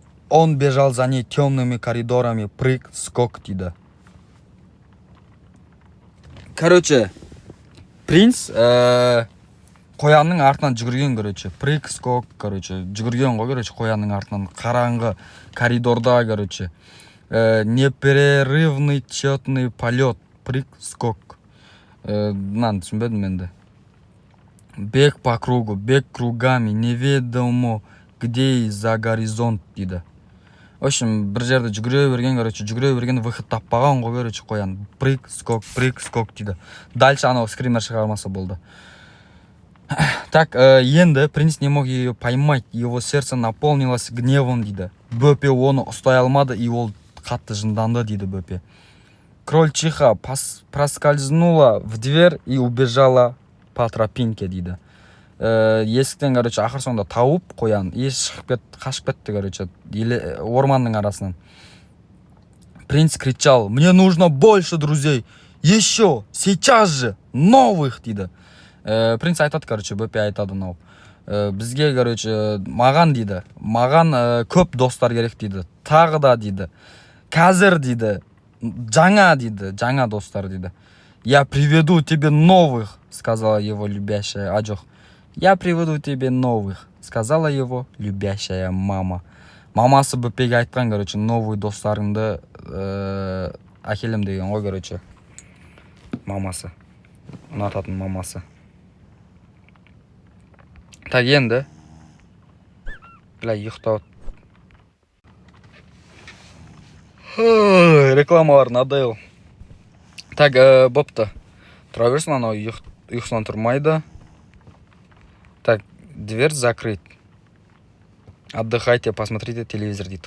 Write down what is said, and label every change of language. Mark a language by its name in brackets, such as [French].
[Russian] Он бежал за ней темными коридорами, прыг-скок дейді. [Kazakh] Короче, принц қоянның артынан жүгірген, короче. Прыг-скок, короче. Жүгірген ғой, короче, қоянның артынан. Қараңғы коридорда, короче. [Russian] Непрерывный четный полет. Прыг-скок. [Kazakh] Мынаны түсінбедім енді. [Russian] Бег по кругу, бег кругами, неведомо где и за горизонт дейді. В общем, [Kazakh] бір жерде жүгіре берген, короче, жүгіре берген выход таппаған ғой, короче, қоян. Прыг-скок дейді. Дальше анау скример шығармасы болды. [Russian] Так, енді принц не мог ее поймать, его сердце наполнилось гневом дейді. [Kazakh] Бөпе оны ұстай алмады, и ол қатты жынданды дейді Бөпе. [Russian] Король Чиха проскользнула в дверь и убежала по тропинке дейді. [Kazakh] Есіктен, короче, ақыр соңында тауып қоян, қашып кетті, короче, орманның арасынан. [Russian] Принц кричал: мне нужно больше друзей, еще, сейчас же, новых дейді. [Kazakh] Принц айтады, короче, Бөпе айтады нау. Бізге, короче, маған дейді, маған көп достар керек дейді. Тағы да дейді. Қазір дейді. Жаңа дейді, жаңа достар дейді. [Russian] Я приведу тебе новых, сказала его любящая, я приведу тебе новых, сказала его любящая мама. [Kazakh] Мамасы Бөпеге айтқан, короче, новый достарыңды әкелем деген ғой, короче. Мамасы. Ұнататын мамасы. Так, енді. Бля, ұйықтау. Рекламалар надоел. Так, бопты. Тұра берсін, анау ұйқысынан тұрмайды. [Russian] Так, дверь закрыть. Отдыхайте, посмотрите телевизор дейді.